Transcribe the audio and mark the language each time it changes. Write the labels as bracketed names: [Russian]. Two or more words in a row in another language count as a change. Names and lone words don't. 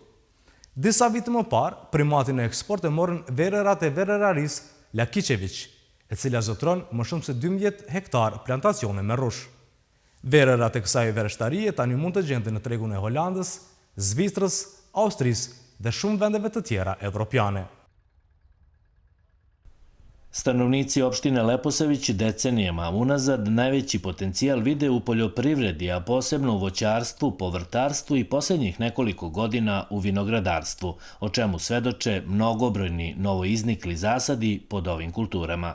[Albanian] Disa vite më parë, primatin e eksport e morën vererat e vereraris Lakiqević, e cila zotron më shumë se 12 hektar plantacione me rush. Vererat e kësaj vereshtarie tani mund të gjenden në tregun e Holandës, Zvicrës, Austrisë dhe shumë vendeve të tjera evropiane. [Serbian] Stanovnici opštine Leposavić decenijama unazad najveći potencijal vide u poljoprivredi, a posebno u voćarstvu, povrtarstvu i posljednjih nekoliko godina u vinogradarstvu, o čemu svedoče mnogobrojni novoiznikli zasadi pod ovim kulturama.